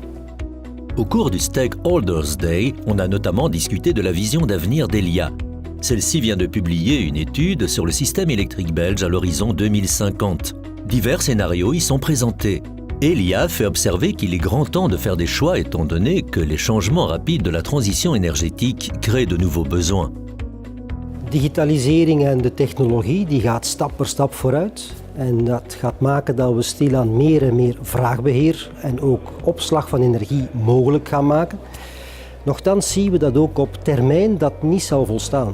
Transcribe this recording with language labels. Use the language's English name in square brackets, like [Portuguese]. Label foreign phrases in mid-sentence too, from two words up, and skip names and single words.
[French] Au cours du Stakeholders Day, on a notamment discuté de la vision d'avenir d'Elia. Celle-ci vient de publier une étude sur le système électrique belge à l'horizon 2050. Divers scénarios y sont présentés. Elia fait observer qu'il est grand temps de faire des choix étant donné que les changements rapides de la transition énergétique créent de nouveaux besoins. [Dutch] Digitalisering en de technologie die gaat stap per stap vooruit. En dat gaat maken dat we stilaan meer en meer vraagbeheer en ook opslag van energie mogelijk gaan maken. Nochtans zien we dat ook op termijn dat niet zal volstaan.